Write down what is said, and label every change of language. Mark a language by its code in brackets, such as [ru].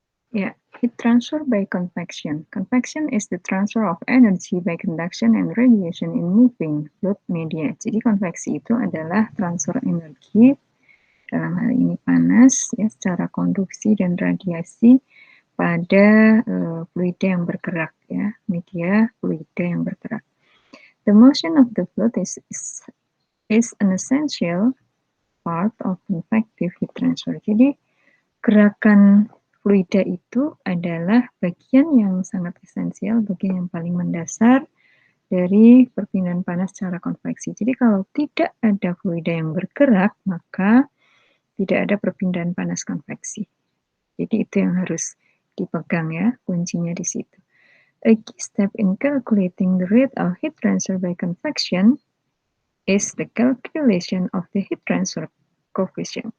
[en] Ya, heat transfer by convection. Convection is the transfer of energy by conduction and radiation in moving fluid media. [id] Jadi konveksi itu adalah transfer energi, dalam hal ini panas, ya, secara konduksi dan radiasi pada fluida yang bergerak, ya, media fluida yang bergerak. [en] The motion of the fluid is an essential part of convective heat transfer. [id] Jadi gerakan fluida itu adalah bagian yang sangat esensial, bagian yang paling mendasar dari perpindahan panas secara konveksi. Jadi kalau tidak ada fluida yang bergerak, maka tidak ada perpindahan panas konveksi. Jadi itu yang harus dipegang ya, kuncinya di situ. [en] A key step in calculating the rate of heat transfer by convection is the calculation of the heat transfer coefficient.